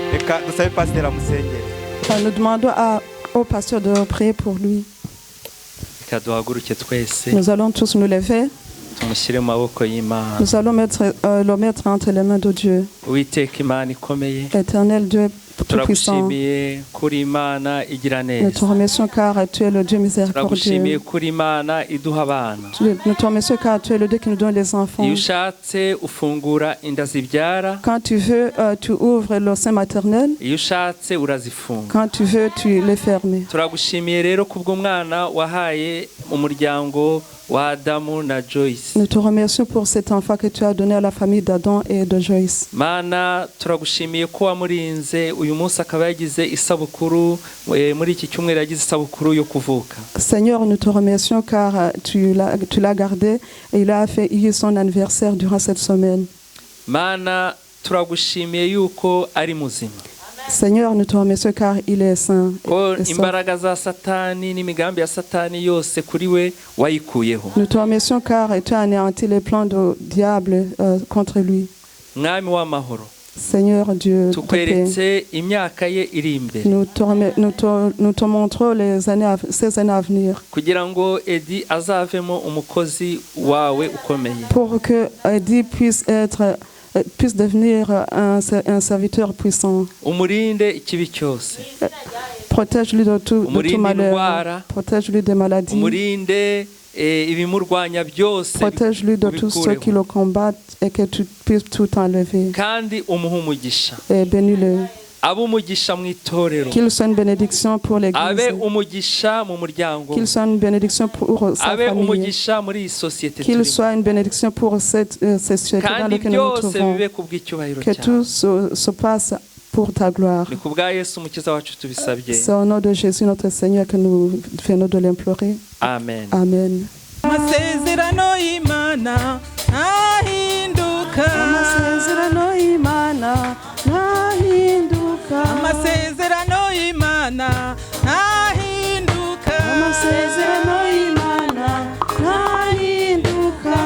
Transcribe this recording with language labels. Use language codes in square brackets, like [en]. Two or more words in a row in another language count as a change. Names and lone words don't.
[rw] reka dusabe pasiteri amusengere. [fr] Nous demandons au pasteur de prier pour lui. [rw] Reka duhaguruke twese [fr] Nous allons tous nous lever. [rw] tumushyire mu maboko y'Imana. [fr] Nous allons le mettre entre les mains de Dieu. [rw] Uwiteka Imana ikomeye, [fr] Éternel Dieu Tout-Puissant, [rw] turagushimiye kuri Imana igira [fr] nous te [rw] neza. [fr] remercions car tu es le Dieu [rw] Turagushimiye [fr] miséricordieux. [rw] kuri Imana iduha abana. [fr] Nous te remercions car tu es le Dieu qui nous donne des enfants. [rw] Iyo ushatse ufungura inda zibyara, [fr] Quand tu veux, tu ouvres le sein maternel. [rw] iyo ushatse urazifunga. [fr] Quand tu veux, tu les fermes. [rw] Turagushimiye rero kubw'umwana wahaye umuryango wa Adamu na Joyce. [fr] Nous te remercions pour cet enfant que tu as donné à la famille d'Adam et de Joyce. [rw] Mana, turagushimiye ko wamurinze uyu munsi akaba yagize isabukuru, muri iki cyumweru yagize isabukuru yo kuvuka. [fr] Seigneur, nous te remercions car tu l'as gardé et il a fait son anniversaire durant cette semaine. [rw] Mana, turagushimiye yuko ari muzima. [fr] Seigneur, nous te remercions car il est saint. [rw] Ko [fr] et sauf. [rw] imbaraga za Satani n'imigambi ya Satani yose kuri we wayikuyeho. [fr] Nous te remercions car tu as anéanti les plans du diable contre lui. [rw] Mwami w'amahoro, [fr] Seigneur Dieu, de paix, [rw] tukweretse imyaka ye iri imbere [fr] nous te montrons ces années à venir [rw] kugira ngo Edi azavemo umukozi wawe ukomeye. [fr] pour que Eddie puisse devenir un serviteur puissant. [rw] Umurinde ikibi cyose, [fr] Protège-lui de tout malheur. Protège-lui des maladies. [rw] umurinde ibimurwanya byose, [fr] Protège-lui de tous ceux qui le combattent et que tu puisses tout enlever. [rw] kandi umuha umugisha. [fr] Et bénis-le. [rw] Abe umugisha mu itorero, [fr] Qu'il soit une bénédiction pour [rw] abe [fr] l'Église. [rw] umugisha mu muryango, [fr] Qu'il soit une bénédiction pour sa [rw] abe [fr] famille. [rw] umugisha muri iyi sosiyete [fr] Qu'il [rw] turimo, [fr] soit une bénédiction pour cette société dans [rw] kandi [fr] laquelle nous nous [rw] byose [fr] trouvons. [rw] bibe kubw'icyubahiro [fr] Que [rw] cyawe. [fr] tout se passe pour ta gloire. [rw] Ni kubwa Yesu umukiza wacu tubisabye. [fr] C'est au nom de Jésus notre Seigneur que nous venons de l'implorer. [rw] Amen. [fr] Amen. [rw] Amasezerano y'Imana ntahinduka. Amasezerano y'Imana ntahinduka. Amasezerano y'Imana ntahinduka. Amasezerano y'Imana ntahinduka.